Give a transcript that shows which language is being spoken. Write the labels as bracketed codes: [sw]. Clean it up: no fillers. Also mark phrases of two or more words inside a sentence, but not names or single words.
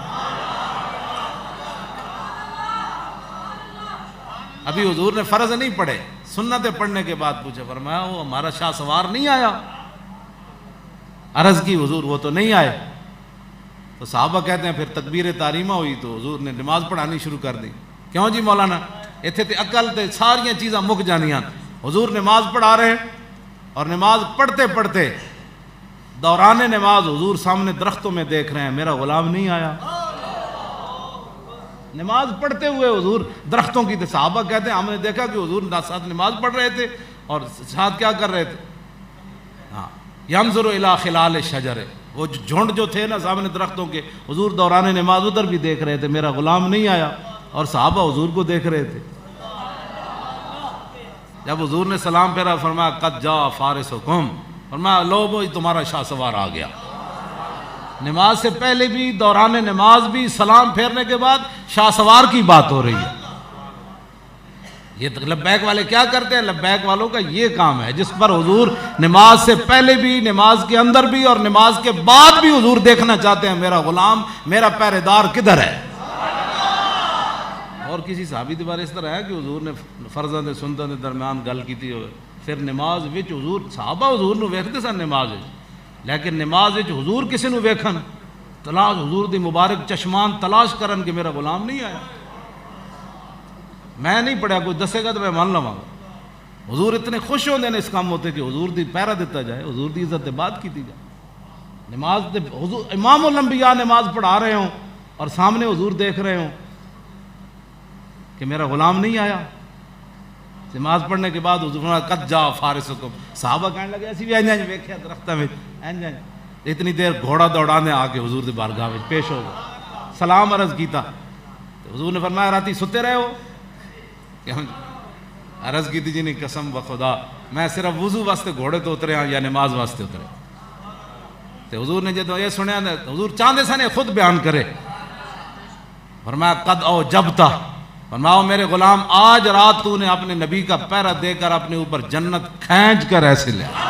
[ur] ابھی حضور نے فرض نہیں پڑھے, سنتیں پڑھنے کے بعد پوچھا, فرمایا وہ ہمارا شاہ سوار نہیں آیا. عرض کی حضور وہ تو نہیں آئے. تو صحابہ کہتے ہیں پھر تکبیر تحریمہ ہوئی تو حضور نے نماز پڑھانی شروع کر دی. [pa] کیوں جی مولانا اتنے تے عقل تے ساریاں چیزاں مک جانیاں. [ur] حضور نماز پڑھا رہے ہیں اور نماز پڑھتے پڑھتے دوران نماز حضور سامنے درختوں میں دیکھ رہے ہیں میرا غلام نہیں آیا. نماز پڑھتے ہوئے حضور درختوں کی, صحابہ کہتے ہیں ہم نے دیکھا کہ حضور ساتھ نماز پڑھ رہے تھے اور ساتھ کیا کر رہے تھے؟ [ar] ہاں ینظر الی خلال الشجر, [ur] وہ جھنڈ جو تھے نا سامنے درختوں کے, حضور دوران نماز ادھر بھی دیکھ رہے تھے میرا غلام نہیں آیا, اور صحابہ حضور کو دیکھ رہے تھے. جب حضور نے سلام پھیرا فرمایا [ar] قد جاء فارسکم, [ur] فرمایا لو وہ تمہارا شاہ سوار آ گیا. نماز سے پہلے بھی, دوران نماز بھی, سلام پھیرنے کے بعد شاہ سوار کی بات ہو رہی ہے. یہ لبیک والے کیا کرتے ہیں؟ لبیک والوں کا یہ کام ہے جس پر حضور نماز سے پہلے بھی, نماز کے اندر بھی اور نماز کے بعد بھی حضور دیکھنا چاہتے ہیں میرا غلام, میرا پہرے دار کدھر ہے. [pa] اور کسی صحابی کے بارے اس طرح ہے کہ حضور نے فرضاں تے سنتاں دے درمیان گل کیتی ہوئے, پھر نماز وچ حضور صحابہ حضور نو ویکھدے سن نماز وچ, لیکن نماز وچ حضور کسی نو ویکھن تلاش حضور دی مبارک چشمان تلاش کرن کہ میرا غلام نہیں آیا. میں نہیں پڑھیا, کوئی دسے گا تو میں مان لواں گا. حضور اتنے خوش ہوندے نے اس کام ہوتے کہ حضور دی پہرا دیتا جائے, حضور دی عزت بات کیتی جائے. [ur] نماز دے حضور امام الانبیاء نماز پڑھا رہے ہوں اور سامنے حضور دیکھ رہے ہوں کہ میرا غلام نہیں آیا. نماز پڑھنے کے بعد حضور [ar] قد جاء فارسکم, [pa] صحابہ کہنے لگے اسی بھی انج ویکھیا درختاں وچ انج. اتنی دیر گھوڑا دوڑانے آ کے حضور دی بارگاہ وچ پیش ہو گئے, سلام عرض کیتا تو حضور نے فرمایا راتی ستے رہے ہو؟ عرض کی تھی جی نہیں قسم بخدا میں صرف وضو واسطے گھوڑے تو اترے ہاں یا نماز واسطے اترے. [ur] تو حضور نے جب یہ سنیا حضور چاہتے سن خود بیان کرے, فرمایا [ar] قد او جبتا, [ur] فرمایا میرے غلام آج رات تو نے اپنے نبی کا پہرا دے کر اپنے اوپر جنت کھینچ کر ایسے لے.